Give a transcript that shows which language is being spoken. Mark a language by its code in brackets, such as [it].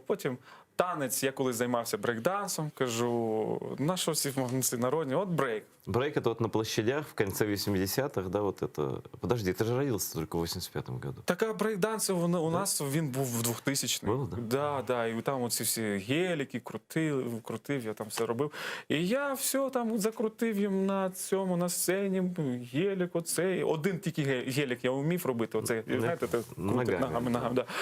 [uk] Потім танець, я коли займався брейкдансом, кажу: на що всі народні? От брейк. [ru] Брейк — это вот на площадях в конце 80-х, да, вот это... Подожди, ты же родился только в 85-м году. [uk] Так, а брейкданс у нас, він був в 2000-х. Було, да? Да, і там оці всі геліки крутив, я там все робив. І я все там закрутив їм на сцені, гелік оцей. Один тільки гелік я вмів робити, оцей, знаєте, крутив ногами, да.